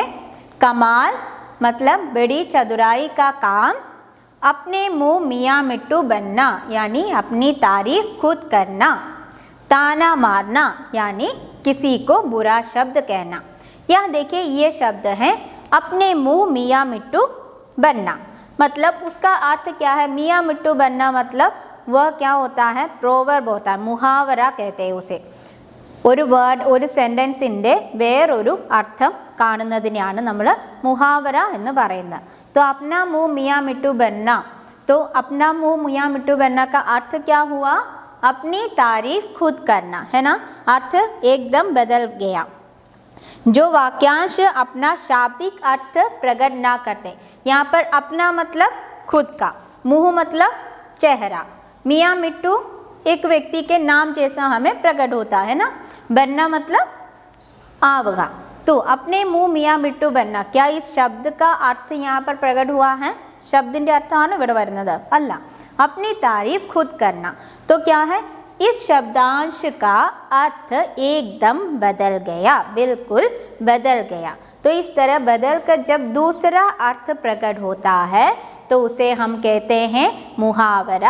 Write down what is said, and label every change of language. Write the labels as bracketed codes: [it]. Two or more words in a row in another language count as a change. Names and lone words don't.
[hi] कमाल मतलब बड़ी चतुराई का काम, अपने मुंह मियाँ मिट्टू बनना यानी अपनी तारीफ खुद करना, ताना मारना यानी किसी को बुरा शब्द कहना। यहाँ देखिए ये शब्द है अपने मुंह मियाँ मिट्टू बनना, मतलब उसका अर्थ क्या है? मियाँ मिट्टू बनना मतलब वह क्या होता है? प्रोवर्ब होता है, मुहावरा कहते हैं उसे। [ml] ഒരു വേർഡ്, ഒരു സെൻറ്റൻസിൻ്റെ വേറൊരു അർത്ഥം കാണുന്നതിനെയാണ് നമ്മൾ മുഹാവര എന്ന് പറയുന്നത്. [hi] तो अपना मुंह मियाँ मिट्टू बनना, तो अपना मुंह मियाँ मिट्टू बनना का अर्थ क्या हुआ? अपनी तारीफ खुद करना, है ना। अर्थ एकदम बदल गया। जो वाक्यांश अपना शाब्दिक अर्थ प्रकट ना करते, यहाँ पर अपना मतलब खुद का, मुंह मतलब चेहरा, मियाँ मिट्टू एक व्यक्ति के नाम जैसा हमें प्रकट होता है ना, बनना मतलब आवगा। तो अपने मुंह मियाँ मिट्टू बनना, क्या इस शब्द का अर्थ यहाँ पर प्रकट हुआ है? [ml] शब्दिൻ്റെ അർത്ഥമാണ് ഇവിടെ വരുന്നത് അല്ല, [hi] अपनी तारीफ खुद करना। तो क्या है, इस शब्दांश का अर्थ एकदम बदल गया, बिल्कुल बदल गया। तो इस तरह बदल कर जब दूसरा अर्थ प्रकट होता है तो उसे हम कहते हैं मुहावरा।